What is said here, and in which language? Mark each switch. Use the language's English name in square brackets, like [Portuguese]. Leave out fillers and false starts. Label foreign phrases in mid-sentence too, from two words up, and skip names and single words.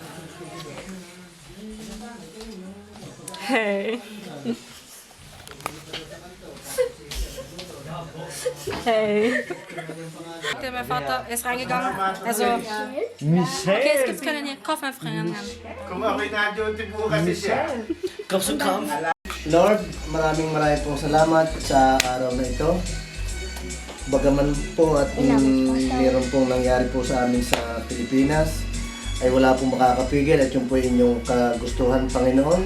[English] Hey. Hey. [German] Mein Vater ist reingegangen. Also, Michelle! okay, es gibt keine Kaufmann-Freien. [Filipino] Lord, maraming pong salamat sa araw na ito. Bagaman po at mayroon pong nangyari po sa amin sa Pilipinas, ay wala pong makakapigil at yun po inyong kagustuhan, Panginoon.